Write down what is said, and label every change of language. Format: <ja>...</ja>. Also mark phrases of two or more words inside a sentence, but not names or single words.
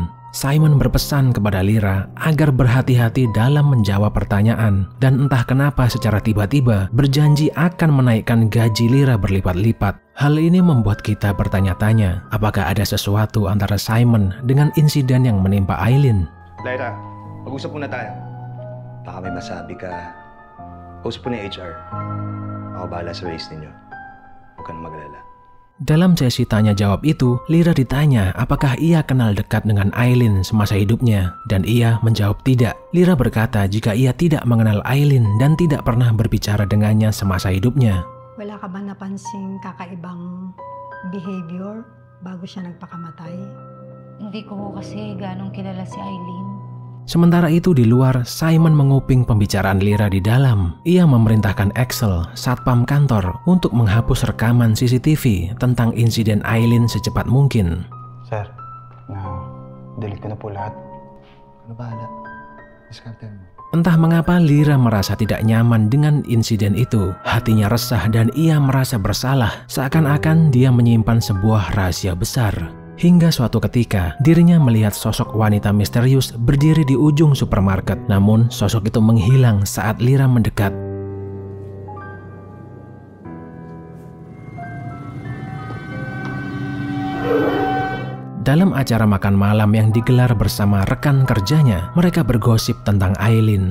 <id>Simon berpesan kepada Lyra agar berhati-hati dalam menjawab pertanyaan, dan entah kenapa secara tiba-tiba berjanji akan menaikkan gaji Lyra berlipat-lipat. Hal ini membuat kita bertanya-tanya, apakah ada sesuatu antara Simon dengan insiden yang menimpa Aileen?</id> <tl>Lyra, mag-usap muna tayo. Baka may masabi ka. Usap po ni HR. Ako bahala sa race ninyo. Huwag ka na maglala.</tl> <id>Dalam sesi tanya jawab itu, Lyra ditanya apakah ia kenal dekat dengan Aileen semasa hidupnya, dan ia menjawab tidak. Lyra berkata jika ia tidak mengenal Aileen dan tidak pernah berbicara dengannya semasa hidupnya.</id> <tl>Wala ka ba napansing kakaibang behavior bago siya nagpakamatay? Hindi ko kasi ganong kilala si Aileen.</tl> <id>Sementara itu di luar, Simon menguping pembicaraan Lyra di dalam. Ia memerintahkan Axel, satpam kantor, untuk menghapus rekaman CCTV tentang insiden Aileen secepat mungkin.</id> <tl>Sir, delete ko na po lahat. Ano bahala? Diskartehan mo.</tl> <id>Entah mengapa Lyra merasa tidak nyaman dengan insiden itu. Hatinya resah dan ia merasa bersalah, seakan-akan dia menyimpan sebuah rahasia besar. Hingga suatu ketika, dirinya melihat sosok wanita misterius berdiri di ujung supermarket. Namun, sosok itu menghilang saat Lyra mendekat. Dalam acara makan malam yang digelar bersama rekan kerjanya, mereka bergosip tentang Aileen.</id>